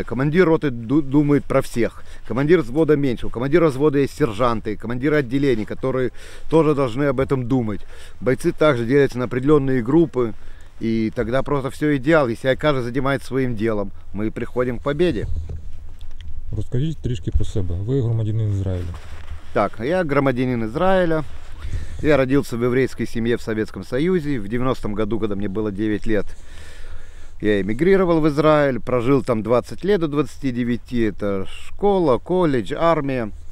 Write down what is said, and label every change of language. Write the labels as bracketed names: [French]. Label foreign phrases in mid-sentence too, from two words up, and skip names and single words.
[Russian] Командир роты думает про всех. Командир взвода меньше. У командира взвода есть сержанты, командиры отделений, которые тоже должны об этом думать. Бойцы также делятся на определенные группы. И тогда просто все идеал. Если каждый занимается своим делом, мы приходим к победе. [Ukrainian] Розкажіть трішки про себе. Ви громадянин Израиля. Так, я громадянин Израиля. [Russian] Я родился в еврейской семье в Советском Союзе. В 90-м году, когда мне было 9 лет, я эмигрировал в Израиль, прожил там 20 лет до 29, это школа, колледж, армия.